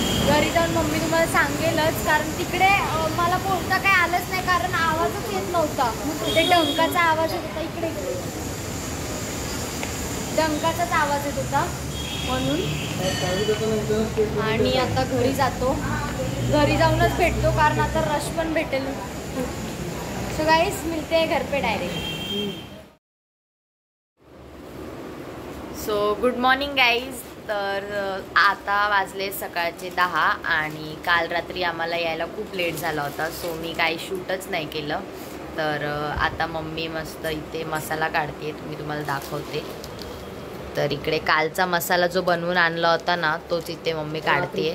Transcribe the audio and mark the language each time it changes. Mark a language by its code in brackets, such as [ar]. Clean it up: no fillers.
[mr] घरी जाऊन मम्मी तुम्हाला सांगेलच, कारण तिकडे मला बोलता काय आलंच नाही, कारण आवाजच येत नव्हता. ते डंकाचा आवाज येत होता. इकडे डंकाचाच आवाज येत होता म्हणून. आणि आता घरी जातो. घरी जाऊनच भेटतो, कारण आता रश पण भेटेल. [hi] सो गाइस मिलते हैं घर पे direct. [en] So good morning guys. [mr] तर आता वाजले सकाळचे 10 आणि काल रात्री आम्हाला यायला खूप लेट झाला होता. सो मी काही शूटच नाही केलं. तर आता मम्मी मस्त इथे मसाला काढते, मी तुम्हाला दाखवते. तर इकडे कालचा मसाला जो बनवून आणला होता ना, तोच इथे मम्मी काढते.